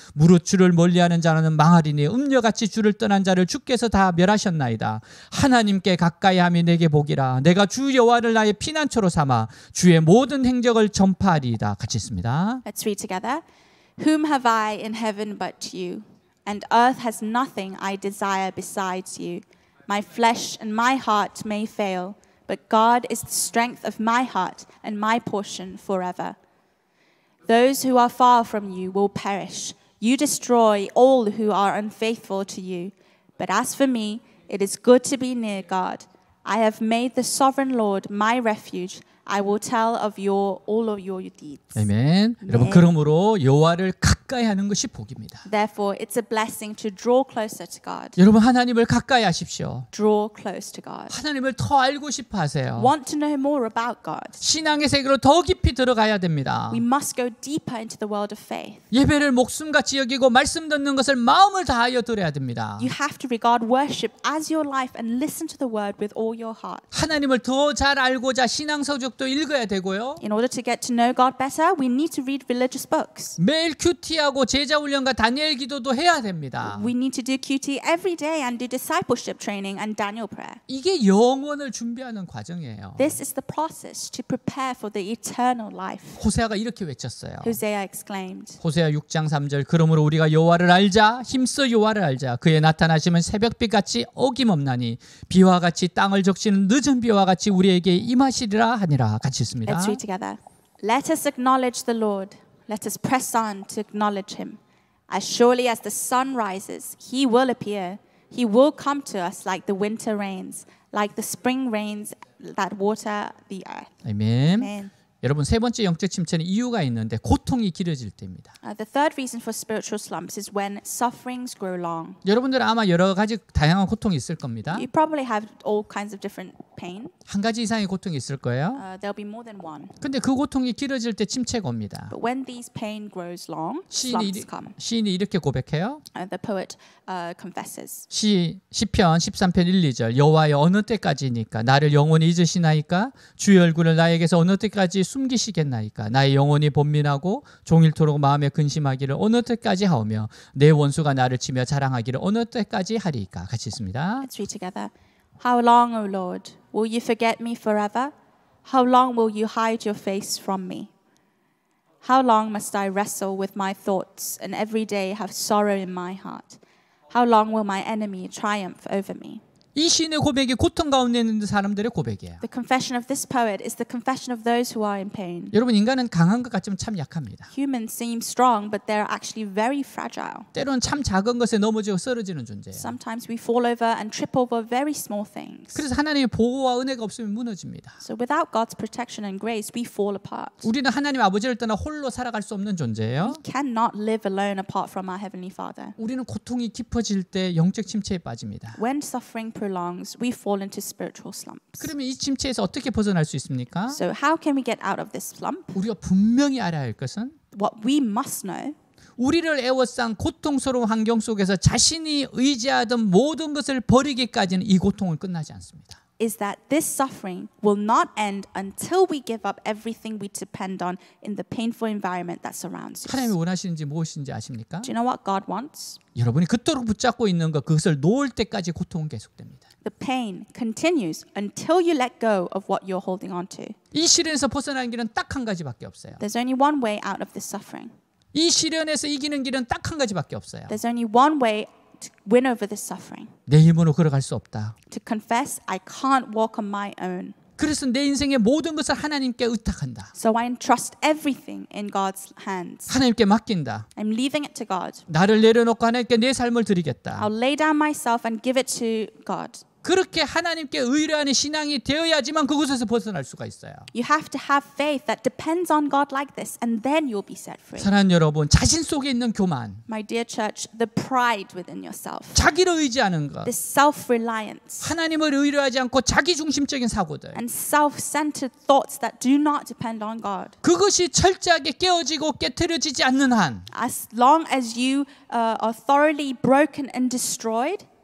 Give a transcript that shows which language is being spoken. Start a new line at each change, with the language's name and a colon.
Korean: 무릇 주를 멀리하는 자는 망하리니 음녀같이 주를 떠난 자를 주께서 다 멸하셨나이다. 하나님께 가까이함이 내게 복이라. 내가 주 여호와를 나의 피난처로 삼아 주의 모든 행적을 전파하리이다. 같이 있습니다.
English: Let's read together. Whom have I in heaven but you? And earth has nothing I desire besides you. My flesh and my heart may fail, but God is the strength of my heart and my portion forever. Those who are far from you will perish. You destroy all who are unfaithful to you. But as for me, it is good to be near God. I have made the sovereign Lord my refuge. I will tell of all of your deeds.
Korean: 아멘. 여러분 그러므로 여호와를 가까이 하는 것이 복입니다.
English: Therefore, it's a blessing to draw closer to God.
Korean: 여러분 하나님을 가까이 하십시오.
English: Draw close to God.
Korean: 하나님을 더 알고 싶어 하세요.
English: Want to know more about God.
Korean: 신앙의 세계로 더 깊이 들어가야 됩니다.
English: We must go deeper into the world of faith.
Korean: 예배를 목숨같이 여기고 말씀 듣는 것을 마음을 다하여 들어야 됩니다.
English: You have to regard worship as your life and listen to the word with all your heart.
Korean: 하나님을 더 잘 알고자 신앙 서적도 읽어야 되고요.
English: In order to get to know God better, we need to read religious books.
Korean: 매일 큐티하고 제자 훈련과 다니엘 기도도 해야 됩니다.
English: We need to do QT every day and do discipleship training and Daniel prayer.
Korean: 이게 영혼을 준비하는 과정이에요.
English: This is the process to prepare for the eternal life.
Korean: 호세아가 이렇게 외쳤어요.
English: Hosea exclaimed.
Korean: 호세아 6장 3절 그러므로 우리가 여호와를 알자 힘써 여호와를 알자 그의 나타나심은 새벽빛같이 어김없나니 비와 같이 땅을 적시는 늦은 비와 같이 우리에게 임하시리라 하니라. 같이 있습니다.
English: Let's read together. Let us acknowledge the Lord. Let us press on to acknowledge him. As surely as the sun rises, he will appear. He will come to us like the winter rains, like the spring rains that water the earth.
Korean: 아멘.
English: Amen.
Korean: 여러분 세 번째 영적 침체는 이유가 있는데 고통이 길어질 때입니다.
English: The third reason for spiritual slumps is when sufferings grow long.
Korean: 여러분들 아마 여러 가지 다양한 고통이 있을 겁니다.
English: You probably have all kinds of different pain.
Korean: 한 가지 이상의 고통이 있을 거예요.
English: There'll be more than one.
Korean: 근데 그 고통이 길어질 때 침체가 옵니다.
English: But when these pain grows long, slumps come.
Korean: 시인이 이렇게 고백해요.
English: The poet confesses.
Korean: 시편 13편 1, 2절 여호와여 어느 때까지니까 나를 영원히 잊으시나이까 주의 얼굴을 나에게서 어느 때까지 숨기시겠나이까 나의 영혼이 번민하고 종일토록 마음에 근심하기를 어느 때까지 하오며 내 원수가 나를 치며 자랑하기를 어느 때까지 하리이까. 같이 있습니다.
English: Let's read together. How long, O Lord, will you forget me forever? How long will you hide your face from me? How long must I wrestle with my thoughts and every day have sorrow in my heart? How long will my enemy triumph over me?
Korean: 이 시인의 고백이 고통 가운데 있는 사람들의 고백이에요.
English: The confession of this poet is the confession of those who are in pain.
Korean: 여러분 인간은 강한 것 같지만 참 약합니다.
English: Humans seem strong, but they're actually very fragile.
Korean: 때로는 참 작은 것에 넘어지고 쓰러지는 존재예요.
English: Sometimes we fall over and trip over very small things.
Korean: 그래서 하나님의 보호와 은혜가 없으면 무너집니다.
English: So without God's protection and grace, we fall apart.
Korean: 우리는 하나님 아버지를 떠나 홀로 살아갈 수 없는 존재예요.
English: We cannot live alone apart from our Heavenly Father.
Korean: 우리는 고통이 깊어질 때 영적 침체에 빠집니다.
English: When suffering prolongs, we fall into spiritual slumps.
Korean: 그러면 이 침체에서 어떻게 벗어날 수 있습니까?
English: So how can we get out of this slump?
Korean: 우리가 분명히 알아야 할 것은
English: What we must know
Korean: 우리를 애워싼 고통스러운 환경 속에서 자신이 의지하던 모든 것을 버리기까지는 이 고통은 끝나지 않습니다.
English: is that this suffering will not end until we give up everything we depend on in the painful environment that surrounds us.
Korean: 하나님이 원하시는지 무엇인지 아십니까?
English: Do you know what God wants?
Korean: 여러분이 그토록 붙잡고 있는 것 그것을 놓을 때까지 고통은 계속됩니다.
English: The pain continues until you let go of what you're holding on to.
Korean: 이 시련에서 벗어나는 길은 딱 한 가지밖에 없어요.
English: There's only one way out of this suffering.
Korean: 이 시련에서 이기는 길은 딱 한 가지밖에 없어요.
English: There's only one way to win over this suffering.
Korean: 내 힘으로 걸어갈 수 없다.
English: To confess I can't walk on my own.
Korean: 그래서 내 인생의 모든 것을 하나님께 의탁한다.
English: So I entrust everything in God's hands.
Korean: 하나님께 맡긴다.
English: I'm leaving it to God.
Korean: 나를 내려놓고 하나님께 내 삶을 드리겠다.
English: I'll lay down myself and give it to God.
Korean: 그렇게 하나님께 의뢰하는 신앙이 되어야지만 그곳에서 벗어날 수가 있어요.
English: You have to have faith that depends on God like this, and then you'll be set free.
Korean: 사랑하는 여러분, 자신 속에 있는 교만,
English: My dear church, the pride within yourself,
Korean: 자기를 의지하는 것,
English: this self-reliance,
Korean: 하나님을 의뢰하지 않고 자기중심적인 사고들,
English: and self-centered thoughts that do not depend on God.
Korean: 그것이 철저하게 깨어지고 깨트려지지 않는 한
English: As long as you are thoroughly broken and destroyed,